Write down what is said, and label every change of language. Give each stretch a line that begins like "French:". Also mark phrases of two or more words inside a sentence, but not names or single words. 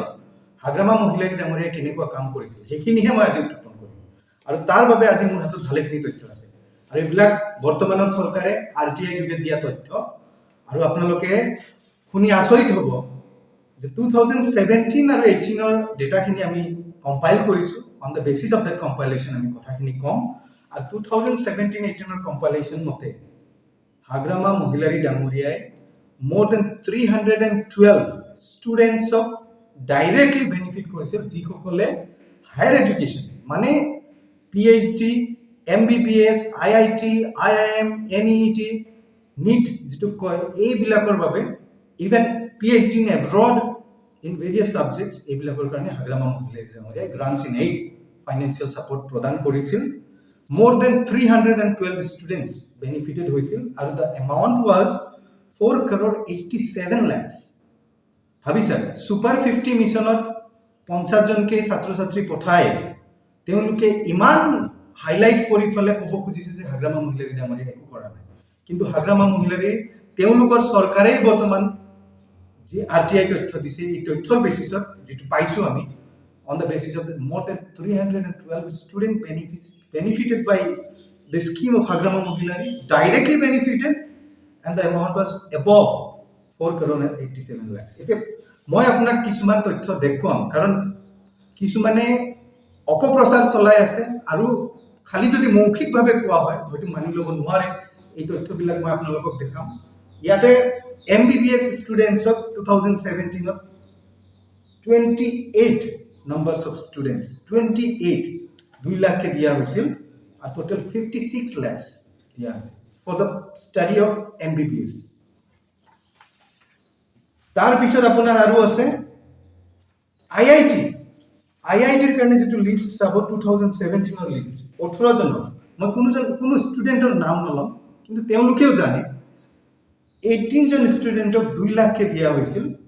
Assamese: হাগ্ৰামা মহিলাৰী ডাঙৰীয়াই কেনেকুৱা কাম কৰিছিল সেইখিনিহে মই আজি উত্থাপন কৰিম আৰু তাৰ বাবে আজি মোৰ হাতত ভালেখিনি তথ্য আছে আৰু এইবিলাক বৰ্তমানৰ চৰকাৰে RTI যোগে দিয়া তথ্য আৰু আপোনালোকে শুনি আচৰিত হ'ব যে 2017 আৰু 18ৰ ডেটাখিনি আমি কম্পাইল কৰিছোঁ
English: on the basis of that compilation
Assamese: আমি কথাখিনি কম আৰু 2017-18ৰ কম্পাইলেশ্যন মতে হাগ্ৰামা মহিলাৰী ডাঙৰীয়াই
English: more than
Assamese: 312 ষ্টুডেণ্টছক ডাইৰেক্টলি বেনিফিট কৰিছিল যিসকলে
English: higher education
Assamese: মানে PhD MBBS IIT IIM NEET NEET যিটো কয় এইবিলাকৰ বাবে ইভেন
English: PhD in abroad in various subjects
Assamese: এইবিলাকৰ কাৰণে হাগ্ৰামা মহিলাৰী ডাঙৰীয়াই
English: grants in aid financial
Assamese: ছাপোৰ্ট প্ৰদান কৰিছিল
English: more than 312 students benefited
Assamese: হৈছিল আৰু
English: the amount was 4 crore 87 lakhs
Assamese: ভাবিছা সুপাৰ 50 মিছনত 50জনকে ছাত্ৰ ছাত্ৰী পঠায় তেওঁলোকে ইমান হাইলাইট কৰি ফেলে ক'ব খুজিছে যে হাগ্ৰামা মহিলাৰী ডাঙৰীয়াই একো কৰা নাই কিন্তু হাগ্ৰামা মহিলাৰী তেওঁলোকৰ চৰকাৰে বৰ্তমান যে RTI তথ্য দিছে এই তথ্যৰ বেচিছত যেটো পাইছো আমি
English: on the basis of the more than 312 student benefited by the scheme of Hagrama Mohilari directly benefited and the amount was above 4 crore 87 lakhs.
Assamese: মই আপোনাক কিছুমান তথ্য দেখুৱাম কাৰণ কিছুমানে অপপ্ৰচাৰ চলাই আছে আৰু খালি যদি মৌখিকভাৱে কোৱা হয় হয়তো মানি ল'ব নোৱাৰে এই তথ্যবিলাক মই আপোনালোকক দেখাম ইয়াতে MBBS ষ্টুডেণ্টছক 2017ত
English: 28 numbers of students
Assamese: 28 2 লাখকে দিয়া হৈছিল আর টোটাল 56 lakhs দিয়া আছে
English: for the study of MBBS.
Assamese: তার পিছত আপোনাৰ আৰু আছে আইআইটিৰ কাৰণে যেটো লিষ্ট চাব 2017 লিষ্ট 18 জনৰ মই কোনো ষ্টুডেণ্টৰ নাম নলম কিন্তু তেওঁলোকেও জানে 18 জন ষ্টুডেণ্টক 2 লাখকে দিয়া হৈছিল